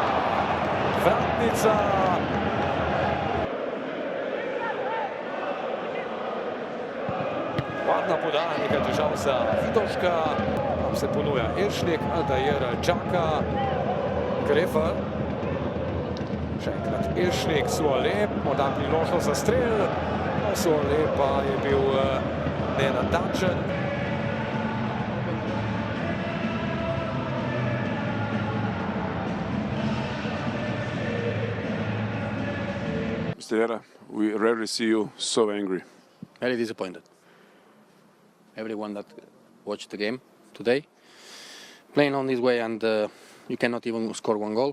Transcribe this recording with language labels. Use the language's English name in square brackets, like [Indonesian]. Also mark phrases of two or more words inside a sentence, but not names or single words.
[Slovenian] Padna podaja, nekaj težav za Vidovška. Tam se ponuja Elšnik, Aldair čaka. Grefar. Še enkrat Elšnik, Suole, morda priložnost za strel. Suole pa je bil nenatačen. [English] Mr. Jera, we rarely see you so angry. Very disappointed. Everyone that watched the game today, playing on this way, and you cannot even score one goal.